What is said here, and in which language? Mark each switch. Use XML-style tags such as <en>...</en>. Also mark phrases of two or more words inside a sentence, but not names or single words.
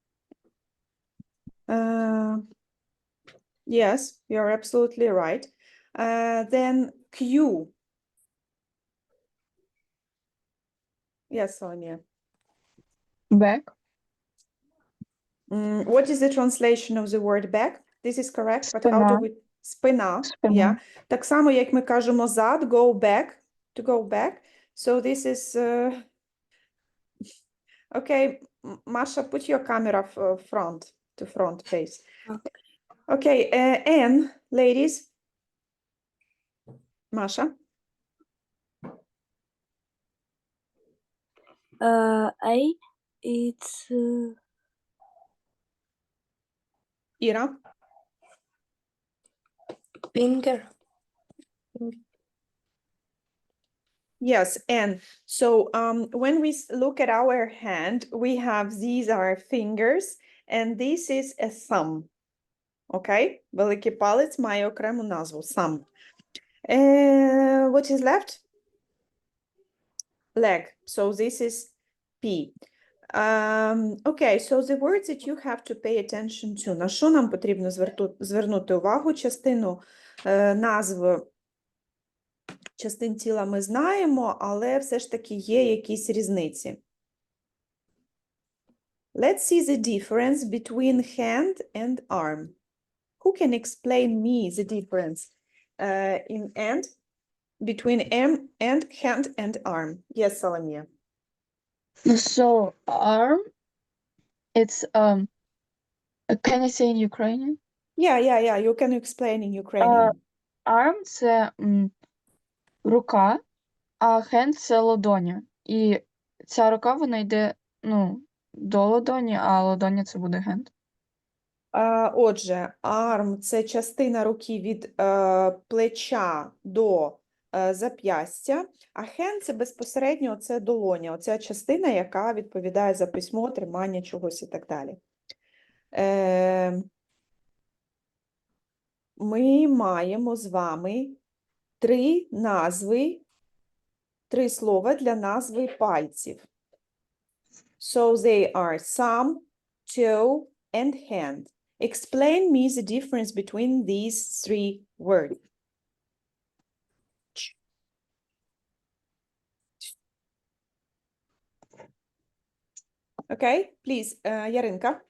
<en>Yes, you're absolutely right. Then Q. Yes, Sonia. Back. What is the translation of the word back? This is correct, but how do</en> <uk>Спина.</uk> <en>we... Спина.</en> <uk>Спина. Yeah. Так само, як ми кажемо зад,</uk> <en>go back, to go back. So this is... Okay, Masha, put your camera to front face. Okay, N, ladies. Masha. A. It's Ira. finger. Yes, and so when we look at our hand, we have these are fingers, and this is a thumb.</en> <uk>Okay? Великий палець має окрему назву,</uk> <en>thumb. What is left? Leg. So this is P. Okay, so the words that you have to pay attention to.</en> <uk>На що нам потрібно звернути увагу? Частину назв частин тіла ми знаємо, але все ж таки є якісь різниці.</uk> <en>Let's see the difference between hand and arm. Who can explain me the difference between hand and arm? Yes, Salomia. So arm, it's can I say in Ukrainian? Yeah. You can explain in Ukrainian.</en> <uk>Arm це рука, а hand це ладоня. І ця рука, вона йде, до ладоні, а ладоня це буде hand. Отже, arm – це частина руки від плеча до зап'ястя, а hand – це безпосередньо це долоня, оця частина, яка відповідає за письмо, тримання чогось і так далі. Ми маємо з вами три слова для назви пальців.</uk> <en>So they are thumb, toe, and hand. Explain me the difference between these three words. Okay, please, Яринка.</en>